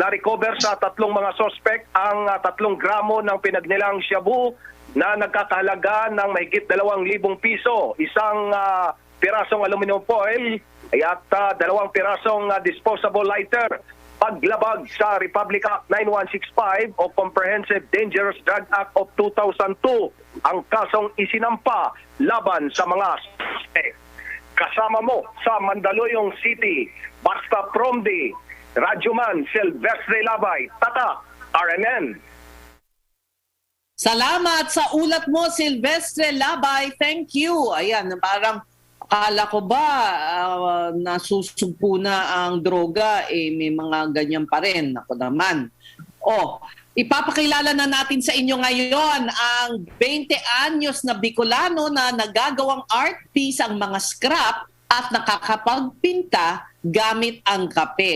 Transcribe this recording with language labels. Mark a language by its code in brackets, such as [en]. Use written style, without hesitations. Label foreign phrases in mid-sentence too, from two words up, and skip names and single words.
[tl] Na-recover sa 3 mga suspect ang 3 gramo ng pinagnilang shabu na nagkakahalaga ng mahigit 2,000 piso, isang pirasong [en] aluminum foil [tl] at 2 pirasong [en] disposable lighter. [tl] Paglabag sa Republic Act 9165 o Comprehensive Dangerous Drug Act of 2002 ang kasong isinampa laban sa mga suspect. Kasama mo sa Mandaluyong City, Basta Promdi, Radyoman Silvestre Labay, Tata, RNN. Salamat sa ulat mo, Silvestre Labay. [en] Thank you. [tl] Ayan, parang akala ko ba nasusugpo na ang droga, may mga ganyan pa rin. Ako naman. Ipapakilala na natin sa inyo ngayon ang 20 anyos na Bicolano na nagagawang art piece ang mga scrap at nakakapagpinta gamit ang kape.